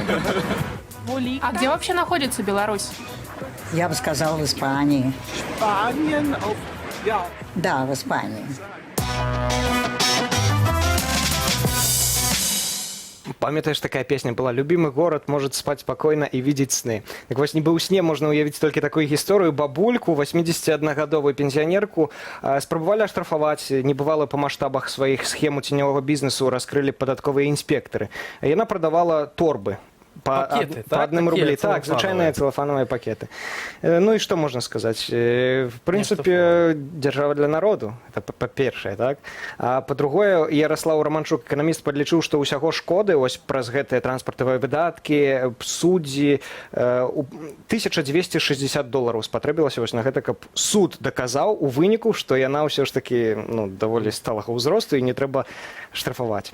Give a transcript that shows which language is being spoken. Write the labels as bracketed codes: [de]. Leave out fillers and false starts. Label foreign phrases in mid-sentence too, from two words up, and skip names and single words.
[ru] А где вообще находится Беларусь? Я бы сказал, в Испании. Да, в Испании. Памятаеш, такая песня была «Любимый город может спать спокойно и видеть сны». [be] Так вось, нібы ў сне можна ўявіць толькі такую гісторыю. Бабульку, 81-гадовую пенсіянерку, спрабавалі аштрафаваць. Небывала па маштабах сваіх схему ценёвага бізнесу раскрылі падатковыя інспектары. Яна прадавала торбы. Пакеты, [ru] по одному рублю. Так, целлофановые. [be] звычайные целлофановые пакеты. [ru] Ну и что можно сказать? В принципе, держава для народу. Это по-першае, так? [be] А по-другое, Ярослав Романчук, экономист, подлічыў, што ўсяго шкоды ось праз гэтыя транспартавыя выдаткі, суддзі, $1260 спатрэбілася вось на гэта, каб суд даказаў у выніку, што яна ўсё ж такі даволі сталага ўзросту і не трэба штрафаваць.